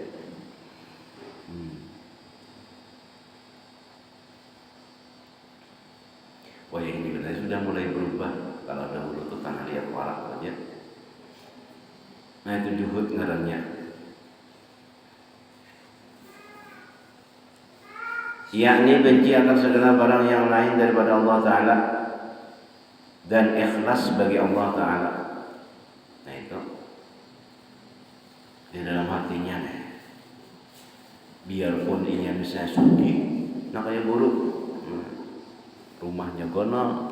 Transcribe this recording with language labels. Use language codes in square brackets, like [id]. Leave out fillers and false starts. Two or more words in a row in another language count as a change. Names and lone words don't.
[id] Wah ini benar sudah mulai berubah. [bjn] Kalau dahulu tuh tanah liat warak aja. Nah itu juhud ngarannya. [id] yakni benci akan segala barang yang lain daripada Allah Ta'ala dan ikhlas bagi Allah Ta'ala. [bjn] Nah itu di dalam hatinya nih, biarpun ini misalnya sugih, nah kayak buruk, rumahnya gono.